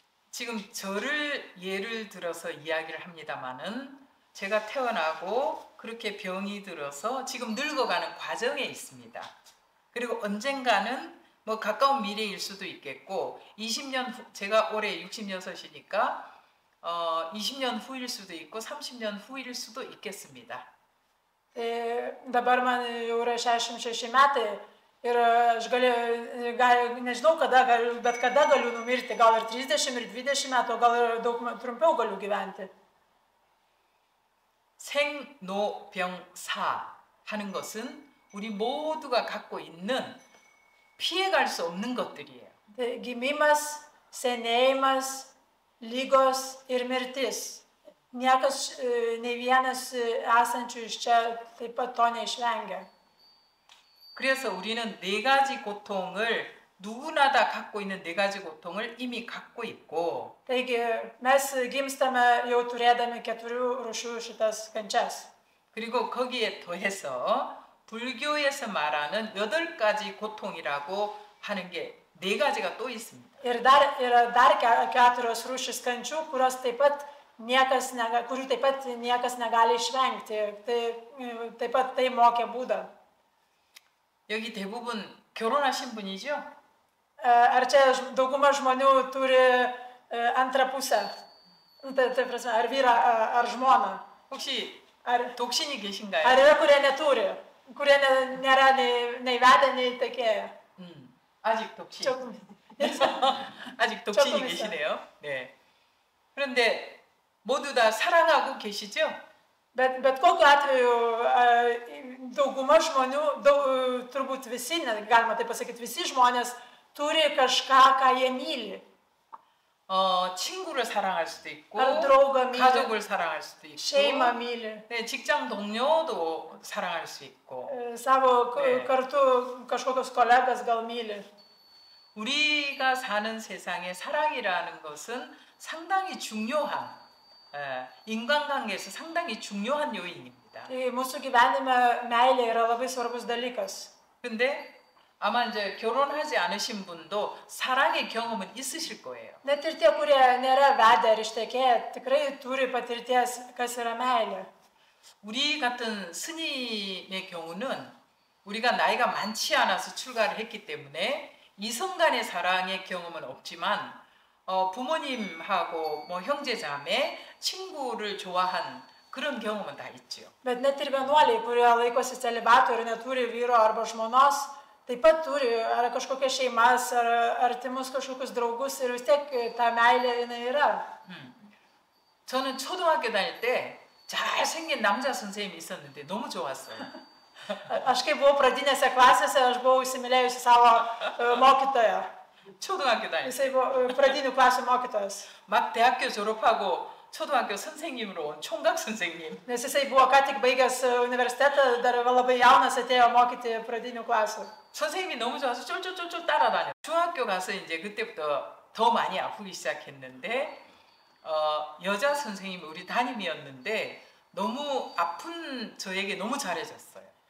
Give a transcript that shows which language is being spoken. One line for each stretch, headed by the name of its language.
Korean: 지금 저를 예를 들어서 이야기를 합니다마는 제가 태어나고 그렇게 병이 들어서 지금 늙어가는 과정에 있습니다. 그리고 언젠가는 뭐 가까운 미래일 수도 있겠고 20년 후, 제가 올해 66이니까 20년 후일 수도 있고 30년 후일 수도 있겠습니다.
Lithuanian: Dabar man jau yra 66 metai ir aš nežinau, bet kada galiu numirti, gal ir 30 ir 20 metų, gal ir daug trumpiau galiu gyventi.
Korean: 생로병사 하는 것은 우리 모두가 갖고 있는 피해갈 수 없는 것들이에요.
Lithuanian: Gimimas, senėjimas, lygos ir mirtis. Niekas, nei vienas esančių iš čia taip pat to neišvengia.
Korean: 그래서 우리는 네 가지 고통을 누구나 다 갖고 있는 네 가지 고통을 이미 갖고 있고.
Lithuanian: Taigi mes gimstame jau turėdami 4 rūšių šitas kančias.
Korean: 그리고 거기에 더해서 불교에서 말하는 8가지 고통이라고 하는 게 4가지가 또 있습니다.
Lithuanian: Ir dar yra 4 rūšys kančių, kurių taip pat niekas negali išvengti. Taip pat tai mokė Buda.
Korean: 여기 대부분 결혼하신 분이죠?
Lithuanian: Ar čia dauguma žmonių turi antrą pusę? Tai prasme, ar vyrą, ar žmoną?
Korean: 혹시 독신이 계신가요?
Lithuanian: Ar yra, kurie neturi? Kurie nėra nei vedę, nei tekėję?
Korean: 아직 독신. 아직 독신이 계시네요. 네. 그런데 모두 다 사랑하고 계시죠?
Lithuanian: Bet kokiu atveju dauguma žmonių, turbūt visi, galima taip pasakyti, visi žmonės turi kažką, ką jie myli.
Korean: 친구를 사랑할 수도 있고, 가족을 사랑할 수도 있고,
Lithuanian: šeimą myli.
Korean: 네, 직장 동료도 사랑할 수 있고,
Lithuanian: savo kartu kažkokios kolegas gal myli.
Korean: 우리가 사는 세상에 사랑이라는 것은 상당히 중요한 인간관계에서 상당히 중요한 요인입니다. 중요합니다.
Lithuanian: Tai mūsų gyvenime meilė yra labai svarbus dalykas.
Korean: 근데 아마 이제 결혼하지 않으신 분도 사랑의 경험은 있으실 거예요.
Lithuanian: Net ir tie, kurie nėra vedę ar ištekėję, tikrai turi patirties, kas yra meilė.
Korean: 우리 같은 스님의 경우는 우리가 나이가 많지 않아서 출가를 했기 때문에 이성 간의 사랑의 경험은 없지만 부모님하고 뭐 형제 자매, 친구를 좋아한 그런 경험은 다 있죠.
Lithuanian: Bet net ir vienuoliai, kurie laikosi celibato ir neturi vyro arba žmonos, taip pat turi ar kažkokias šeimas, ar artimus kažkokius draugus ir vis tiek ta meilė jinai yra.
Korean: 저는 초등학교 다닐 때 잘생긴 남자 선생님이 있었는데 너무 좋았어요.
Lithuanian: Aš kai buvau pradinėse klasėse, aš buvau įsimylėjusi savo mokytoją.
Korean: 초등학교 다닐 때.
Lithuanian: Jisai buvo pradinių klasių mokytojas.
Korean: 막 대학교 졸업하고 초등학교 선생님으로 온 총각 선생님.
Lithuanian: Nes jisai buvo ką tik baigęs universitetą, dar labai jaunas atėjo mokyti pradinių klasių.
Korean: 선생님이 너무 좋아서 쫄쫄쫄쫄 따라다녀. 중학교 가서 이제 그때부터 더 많이 아프기 시작했는데 여자 선생님이 우리 담임이었는데 너무 아픈 저에게 너무 잘해줬어요.